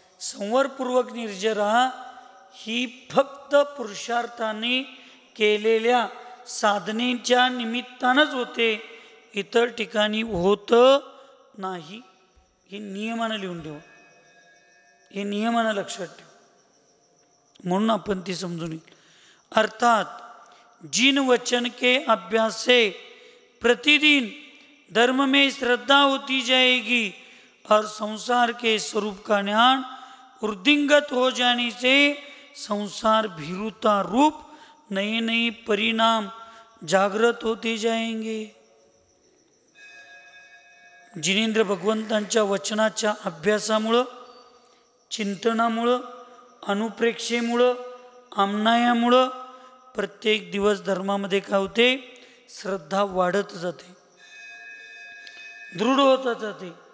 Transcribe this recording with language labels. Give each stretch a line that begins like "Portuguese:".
Marathi: संवरपूर्वक निर्जरा ही फक्त पुरुषार्थाने केलेल्या साधनेच्या निमित्तानंच होते, इतर ठिकाणी होत नाही. हे नियमानं लिहून ठेवा, हे नियमानं लक्षात ठेवा. म्हणून आपण ते समजून येईल.
Hindi: अर्थात जिन वचन के अभ्यास से प्रतिदिन धर्म में श्रद्धा होती जाएगी और संसार के स्वरूप का ज्ञान वृद्धिंगत हो जाने से संसार भीरुता रूप नए नए परिणाम जागृत होते जाएंगे.
Marathi: जिनेंद्र भगवंतांच्या वचनाच्या अभ्यासामुळं, चिंतनामुळं, अनुप्रेक्षेमुळं, आमनायामुळं प्रत्येक दिवस धर्मामध्ये काय होते? श्रद्धा वाढत जाते, दृढ होत जाते.